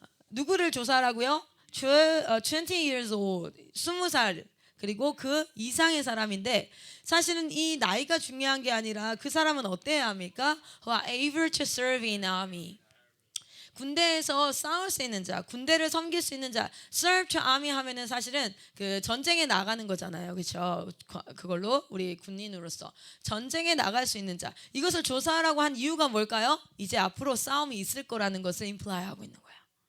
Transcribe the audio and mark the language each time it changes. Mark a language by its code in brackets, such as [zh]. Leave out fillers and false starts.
[ko] 누구를 조사하라고요? [en] 20 years old, [ko] 20살 그리고 그 이상의 사람인데, 사실은 이 나이가 중요한 게 아니라 그 사람은 어때야 합니까? [en] Who are able to serve in army. [ko] 군대에서 싸울 수 있는 자, 군대를 섬길 수 있는 자. [en] serve to army [ko] 하면은 사실은 그 전쟁에 나가는 거잖아요. 그렇죠? 그걸로 우리 군인으로서 전쟁에 나갈 수 있는 자. 이것을 조사하라고 한 이유가 뭘까요? 이제 앞으로 싸움이 있을 거라는 것을 임플라이하고 있는 거예요.